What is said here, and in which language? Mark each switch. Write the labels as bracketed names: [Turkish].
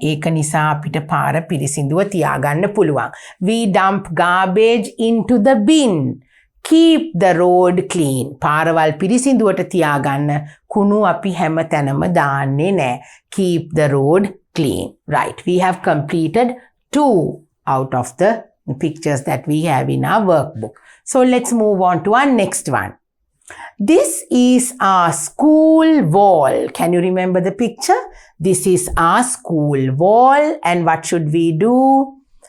[Sinhala] ඒක නිසා අපිට පාර පිරිසිදුව තියාගන්න පුළුවන්. [English] We dump garbage into the bin. Keep the road clean. [Sinhala] පාරවල් පිරිසිදුවට තියාගන්න කුණු අපි හැම තැනම දාන්නේ නැහැ. [English] Keep the road clean. Right. We have completed 2 out of the pictures that we have in our workbook. So let's move on to our next one. This is our school wall. Can you remember the picture? This is our school wall. And what should we do?